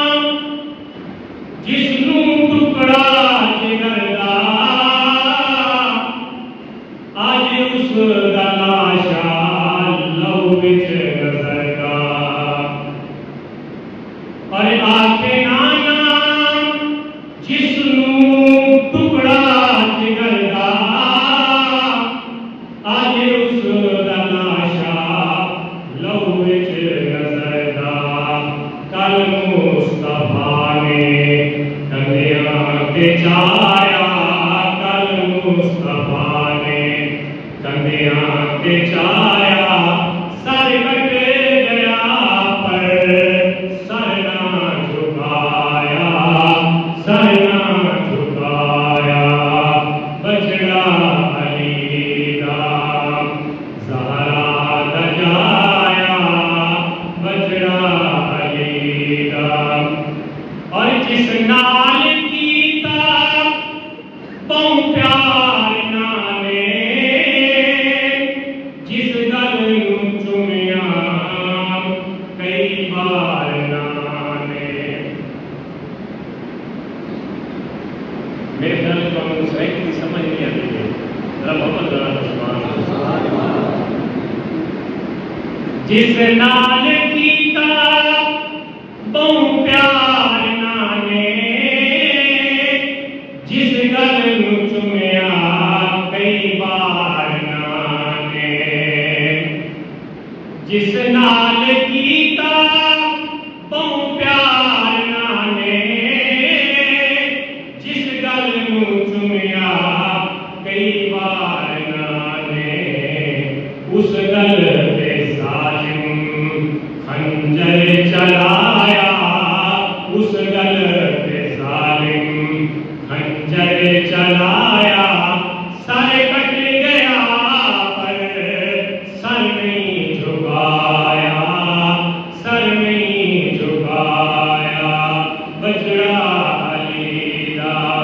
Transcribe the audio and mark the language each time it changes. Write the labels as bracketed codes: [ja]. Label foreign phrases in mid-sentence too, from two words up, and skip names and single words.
[pa] جس نوں ٹکڑا جگر دا آج اس دا لاشا لو وچ نظر دا اور آنکھ نانا جس نوں ٹکڑا جگر دا آج اس دا لاشا لو وچ نظر دا کل مصطفیٰ نے کندھیاں تے چایا کل مصطفیٰ نے کندھیاں تے چایا سر کٹ گیا پر سر نہ جھکایا سر نہ جھکایا بچڑا علی دا زہرا دا جایا بچڑا علی دا اور جس نال کیتا بہو پیار نانے جس گل نوں چومیا کئی بار نانے [ur] میرے خیال کو ہم اس ایک کی سمجھ نہیں آتی ہے [pa] ذرا محمد ذرا سبحان اللہ جس نال کیتا بہو پیار نانے جس گل نوں چومیا کئی بار نانے جس نال کیتا بہو پیار نانے جس گل نوں چومیا کئی بار نانے اس گل تے ظالم خنجر چلایا اس گل تے ظالم خنجر چلایا سر کٹ گیا پر سر نہیں جھکایا سر نہیں جھکایا بچڑا علی دا